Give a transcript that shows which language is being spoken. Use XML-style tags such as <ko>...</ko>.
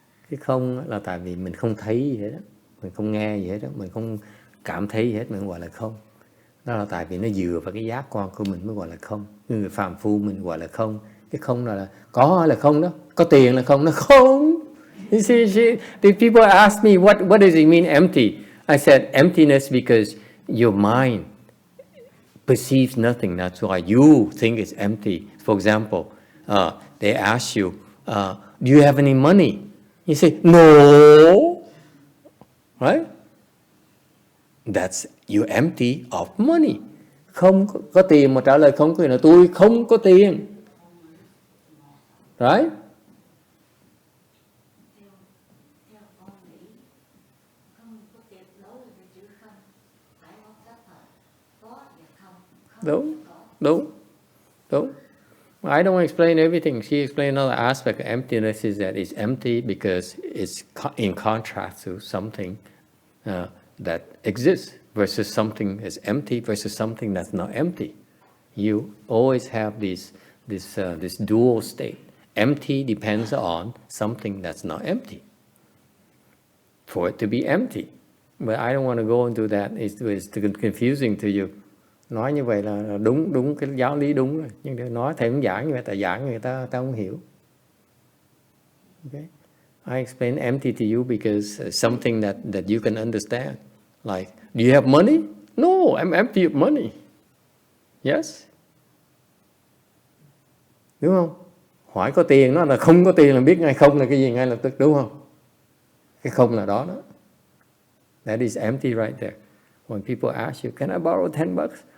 <vi>Cái không là tại vì mình không thấy gì hết đó, mình không nghe gì hết đó, mình không cảm thấy gì hết, mình gọi là không. Đó là tại vì nó dựa vào cái giác quan của mình mới gọi là không. Người phàm phu mình gọi là không. Cái không là có hay là không đó, có tiền là không, nó không.</vi> <en>You see, the people ask me what does it mean empty? I said emptiness because your mind perceives nothing. That's why you think it's empty. For example, they ask you, do you have any money? You say, no. Right? That's you're empty of money.</en> <vi>Không có tiền mà trả lời không có tiền là tôi không có tiền.</vi> <en>Right?</en> <vi>Đúng.</vi> <en>I don't explain everything. She explained another aspect of emptiness is that it's empty because it's in contrast to something that exists versus something that's empty versus something that's not empty. You always have this dual state. Empty depends on something that's not empty. For it to be empty. But I don't want to go into that. It's confusing to you.</en> <vi>Nói như vậy là đúng cái giáo lý đúng rồi. Nhưng nói thầy cũng giảng như vậy, tại giảng người ta không hiểu.</vi> <en>Okay? I explain empty to you because something that you can understand. Like, do you have money? No, I'm empty of money. Yes?</en> <vi>Đúng không? Hỏi có tiền, nó là không có tiền là biết ngay không là cái gì ngay lập tức, đúng không? Cái không là đó.</vi> <en>That is empty right there. When people ask you, can I borrow $10?</en>